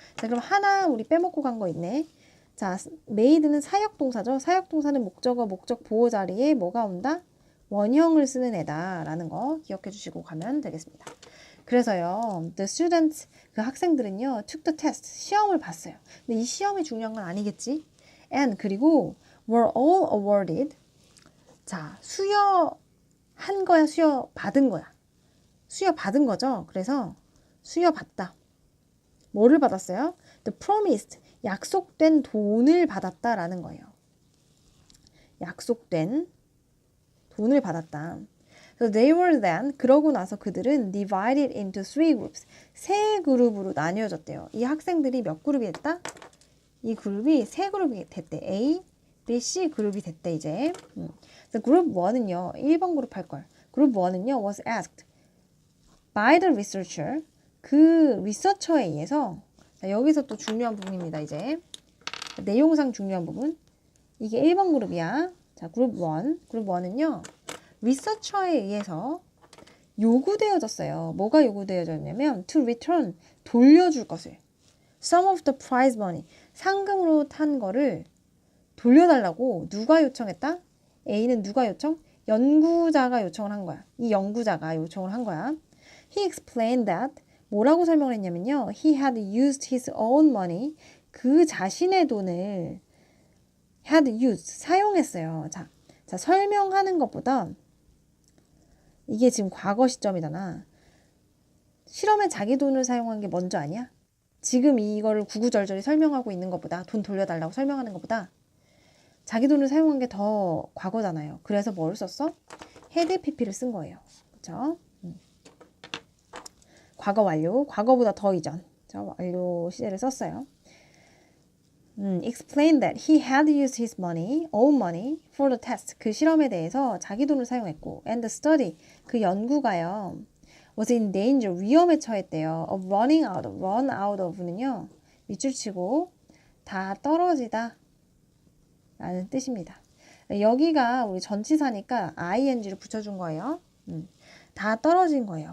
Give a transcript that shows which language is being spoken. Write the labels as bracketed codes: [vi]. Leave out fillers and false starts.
[ko] 자, 그럼 하나 우리 빼먹고 간 거 있네. 자, made는 사역동사죠. 사역동사는 목적어, 목적 보호 자리에 뭐가 온다? 원형을 쓰는 애다라는 거 기억해 주시고 가면 되겠습니다. 그래서요, [en] the students, [ko] 그 학생들은요, [en] took the test, [ko] 시험을 봤어요. 근데 이 시험이 중요한 건 아니겠지? [en] and [ko] 그리고 [en] were all awarded. [ko] 자, 수여한 거야, 수여 받은 거야. 수여 받은 거죠. 그래서 수여 받다. 뭐를 받았어요? [en] The promised, [ko] 약속된 돈을 받았다라는 거예요. 약속된 돈을 받았다. [en] So they were then, [ko] 그러고 나서 그들은 [en] divided into three groups, [ko] 세 그룹으로 나뉘어졌대요. 이 학생들이 몇 그룹이 됐다? 이 그룹이 세 그룹이 됐대. A, B, C 그룹이 됐대 이제. 그래서 그룹 1은요. 1번 그룹 할 걸. 그룹 1은요. [en] was asked by the researcher. [ko] 그 리서처에 의해서. 자, 여기서 또 중요한 부분입니다. 이제. 내용상 중요한 부분. 이게 1번 그룹이야. 자, 그룹 1. 그룹 1은요. 리서처에 의해서 요구되어졌어요. 뭐가 요구되어졌냐면 [en] to return, [ko] 돌려줄 것을. [en] Some of the prize money, [ko] 상금으로 탄 거를 돌려달라고 누가 요청했다? A는 누가 요청? 연구자가 요청을 한 거야. 이 연구자가 요청을 한 거야. [en] He explained that, [ko] 뭐라고 설명을 했냐면요. [en] He had used his own money, [ko] 그 자신의 돈을 [en] had used, [ko] 사용했어요. 자, 설명하는 것보다 이게 지금 과거 시점이잖아. 실험에 자기 돈을 사용한 게 먼저 아니야? 지금 이거를 구구절절히 설명하고 있는 것보다, 돈 돌려달라고 설명하는 것보다 자기 돈을 사용한 게 더 과거잖아요. 그래서 뭘 썼어? had pp를 쓴 거예요. 그렇죠? 과거 완료, 과거보다 더 이전. 그렇죠? 완료 시제를 썼어요. [en] Explain that he had used his money, own money, for the test. [ko] 그 실험에 대해서 자기 돈을 사용했고, [en] and the study, [ko] 그 연구가요, [en] was in danger, [ko] 위험에 처했대요. [en] of running out, [ko] run out of는요, 밑줄 치고 다 떨어지다 라는 뜻입니다. 여기가 우리 전치사니까 ing를 붙여준 거예요. 다 떨어진 거예요.